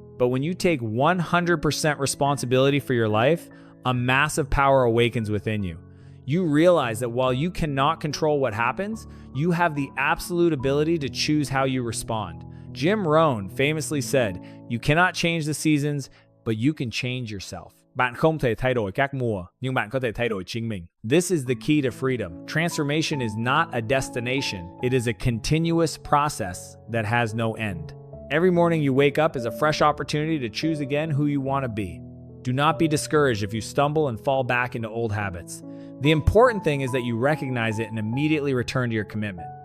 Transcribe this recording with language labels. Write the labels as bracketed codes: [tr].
[en] But when you take 100% responsibility for your life, a massive power awakens within you. You realize that while you cannot control what happens, you have the absolute ability to choose how you respond. Jim Rohn famously said, "You cannot change the seasons, but you can change yourself." [vi] Bạn không thể thay đổi các mùa, nhưng bạn có thể thay đổi chính mình. [en] This is the key to freedom. Transformation is not a destination. It is a continuous process that has no end. Every morning you wake up is a fresh opportunity to choose again who you want to be. Do not be discouraged if you stumble and fall back into old habits. The important thing is that you recognize it and immediately return to your commitment.